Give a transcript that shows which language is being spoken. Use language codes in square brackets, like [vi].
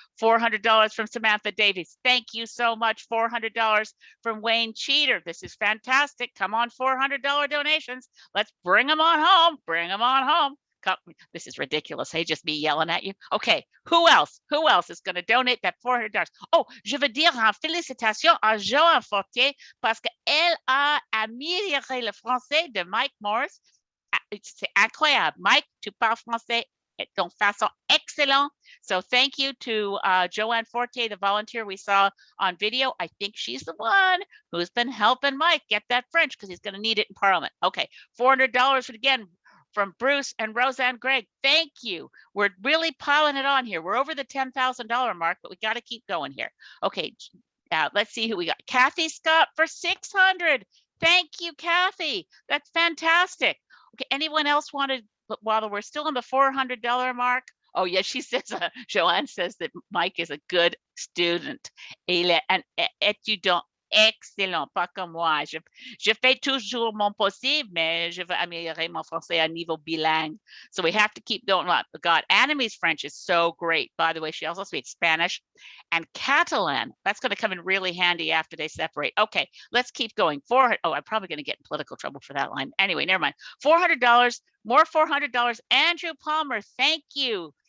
[en] $400 from Samantha Davies. Thank you so much. $400 from Wayne Cheater. This is fantastic. Come on, $400 donations. Let's bring them on home. Bring them on home. This is ridiculous. Hey, just me yelling at you. Okay, who else? Who else is going to donate that $400? [fr] Oh, je veux dire en félicitations à Joanne Fortier parce qu'elle a amélioré le français de Mike Morris. C'est incroyable. Mike, tu parles français de façon excellente. [en] So thank you to Joanne Fortier, the volunteer we saw on video. I think she's the one who's been helping Mike get that French because he's going to need it in Parliament. Okay, $400 again from Bruce and Roseanne Gregg. Thank you. We're really piling it on here. We're over the $10,000 mark, but we got to keep going here. Okay, let's see who we got. Kathy Scott for $600. Thank you, Kathy. That's fantastic. Okay, anyone else wanted, while we're still on the $400 mark? Oh, yes, she says, Joanne says that Mike is a good student. [fr] Il est un étudiant excellent, pas comme moi. Je fais toujours mon possible, mais je veux améliorer mon français à niveau bilingue. [en] So we have to keep going on. God, Anime's French is so great. By the way, she also speaks Spanish and Catalan. That's going to come in really handy after they separate. Okay, let's keep going. Oh, I'm probably going to get in political trouble for that line. Anyway, never mind. $400, more $400. Andrew Palmer, thank you.